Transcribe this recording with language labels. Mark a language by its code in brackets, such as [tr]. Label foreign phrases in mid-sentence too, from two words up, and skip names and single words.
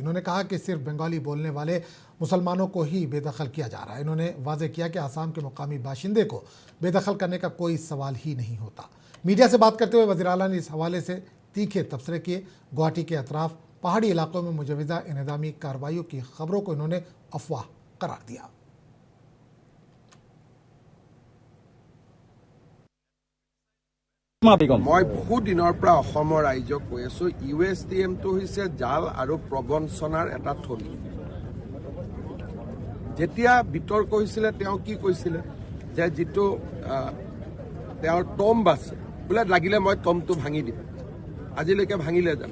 [ur] انہوں نے کہا کہ صرف بنگالی بولنے والے مسلمانوں کو ہی بے دخل کیا جا رہا ہے. انہوں نے واضح کیا کہ آسام کے مقامی باشندے کو بے دخل کرنے کا کوئی سوال ہی نہیں ہوتا. میڈیا سے بات کرتے ہوئے وزیر اعلیٰ نے اس حوالے سے تیکھے تبصرے کیے. گوہاٹی کے اطراف پہاڑی علاقوں میں مجوزہ انہدامی کارروائیوں کی خبروں کو انہوں نے افواہ قرار دیا. [as] মই বহু দিনৰ পৰা অসমৰ ৰাইজক কৈ আছো, USDMটো হৈছে জাল আৰু প্ৰবঞ্চনাৰ এটা থলী। যেতিয়া বিতৰ্ক হৈছিলে তেওঁ কি কৈছিলে যে যিটো তেওঁৰ টম্ব আছে বোলে লাগিলে মই টম্বটো ভাঙি দিম, আজিলৈকে ভাঙিলে জানো?